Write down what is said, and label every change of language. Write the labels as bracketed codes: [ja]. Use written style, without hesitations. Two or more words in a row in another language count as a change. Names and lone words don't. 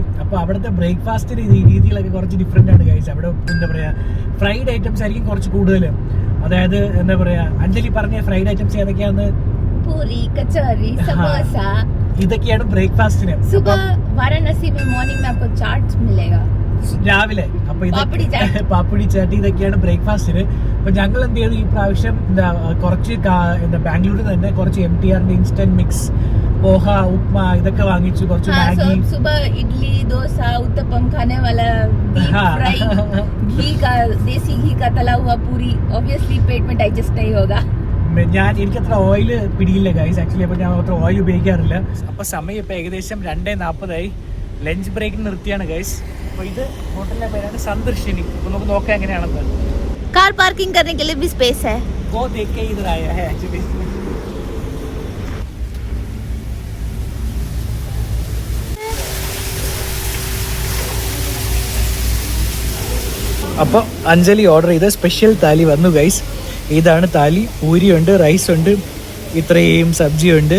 [ml] അപ്പൊ അവിടുത്തെ ബ്രേക്ക്ഫാസ്റ്റ് രീതികളൊക്കെ കുറച്ച് ഡിഫറെന്റ് ആണ് ഗൈസ്. അവിടെ എന്താ പറയാ [en] fried items [ml] ആയിരിക്കും കുറച്ച് കൂടുതൽ. അതായത് എന്താ പറയാ അഞ്ജലി പറഞ്ഞ [en] fried items [ml] ഏതൊക്കെയാന്ന്? പൂരി, കച്ചോറി, സമോസ. ഇതൊക്കെയാണ് ബ്രേക്ക്ഫാസ്റ്റിന്. [hi] वाराणसी मॉर्निंग में आपको चाट मिलेगा [ml] രാവിലെ. അപ്പൊ പാപ്പുടി ചാട്ടി ഇതൊക്കെയാണ് ബ്രേക്ക്ഫാസ്റ്റിന്. അപ്പൊ ഞങ്ങൾ എന്ത് ചെയ്തു ഈ പ്രാവശ്യം കുറച്ച് ബാംഗ്ലൂരിൽ തന്നെ കുറച്ച് MTRന്റെ [en] instant mix, [ml] പോഹ, ഉപ്മാ ഇതൊക്കെ വാങ്ങിച്ചു. കുറച്ച് മാഗി, [hi] इडली, डोसा, उत्तपम खाने वाला फ्राई घी का देसी घी का तला हुआ पूरी ऑब्वियसली पेट में डाइजेस्ट नहीं होगा. [ml] എനിക്ക് അത്ര ഓയിൽ പിടിയില്ല [en] guys actually. [ml] അപ്പൊ ഞാൻ അത്ര ഓയിൽ ഉപയോഗിക്കാറില്ല. അപ്പൊ സമയം ഇപ്പൊ ഏകദേശം 2:40 [en] lunch break [ml] നിർത്തിയാണ് ഗൈസ്. അപ്പൊ ഇത് ഹോട്ടലിന്റെ പേരാണ് സന്ദർശിനി. അപ്പൊ നമുക്ക് നോക്കാം എങ്ങനെയാണെന്ന്. [en] car parking [hi] करने के लिए भी स्पेस है. वो देख के इधर आया है एक्चुअली. [ml] അപ്പോൾ അഞ്ജലി ഓർഡർ ചെയ്ത സ്പെഷ്യൽ താലി വന്നു ഗൈസ്. ഇതാണ് താലി. പൂരിയുണ്ട്, റൈസ് ഉണ്ട്, ഇത്രയും സബ്ജി ഉണ്ട്.